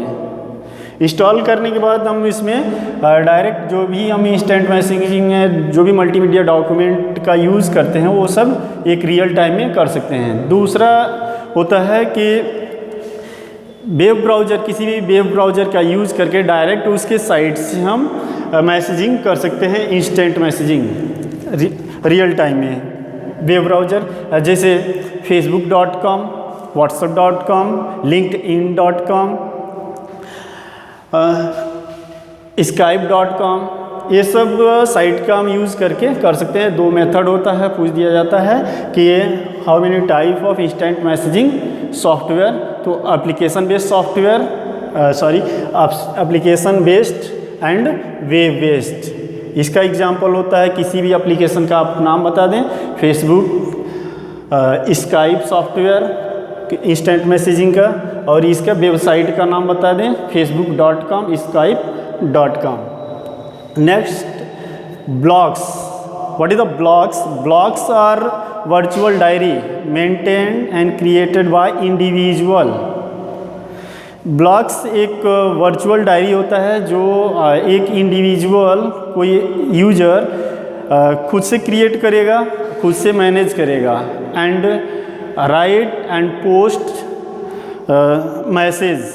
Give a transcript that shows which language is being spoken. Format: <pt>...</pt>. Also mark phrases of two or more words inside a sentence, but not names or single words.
<hi>इंस्टॉल करने के बाद हम इसमें डायरेक्ट जो भी हम</hi> <en>instant messaging</en> <hi>में जो भी</hi> <en>multimedia document</en> <hi>का यूज़ करते हैं वो सब एक</hi> <en>real time</en> <hi>में कर सकते हैं। दूसरा होता है कि</hi> <en>web browser,</en> <hi>किसी भी</hi> <en>web browser</en> <hi>का यूज़ करके डायरेक्ट उसके साइट से हम मैसेजिंग कर सकते हैं,</hi> <en>instant messaging real time</en> <hi>में।</hi> <en>web browser</en> <hi>जैसे facebook.com, whatsapp.com, linkedin.com, skype.com, ये सब साइट का हम यूज़ करके कर सकते हैं। 2 मेथड होता है, पूछ दिया जाता है कि</hi> <en>how many type of instant messaging software,</en> <hi>तो</hi> <en>application based software, application based and web based.</en> <hi>इसका एग्जांपल होता है किसी भी एप्लीकेशन का आप नाम बता दें, फेसबुक, स्काइप</hi> <en>software instant messaging</en> <hi>का, और इसका वेबसाइट का नाम बता दें facebook.com, skype.com।</hi> <en>next, blogs. what is the blogs? blogs are virtual diary maintained and created by individual.</en> <hi>ब्लॉग्स एक</hi> <en>virtual diary</en> <hi>होता है जो एक इंडिविजुअल, कोई यूजर खुद से क्रिएट करेगा, खुद से मैनेज करेगा,</hi> <en>and write and post message.</en>